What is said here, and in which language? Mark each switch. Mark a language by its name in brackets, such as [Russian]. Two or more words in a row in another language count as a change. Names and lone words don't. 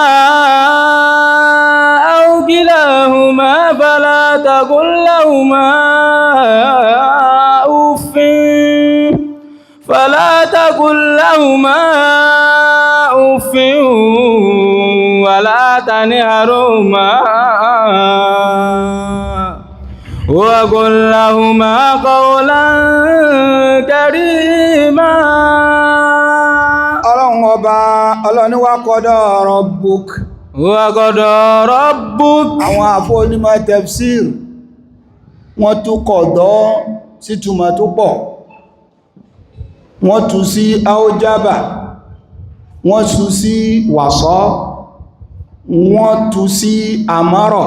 [Arabic] أو كلاهما فلا تقل لهما أف ولا تنهرهما وقل لهما قولا كريما [Yoruba] Ọlọ́run wa [Arabic] قضى ربك [Yoruba] àwọn àfọ́ onímọ̀ tafsir wọ́n tú qada sí túmọ̀ tó pọ̀ wọ́n tú sí aujaba wọ́n tú sí wàsọ́ wọ́n tú sí àmọ́rọ̀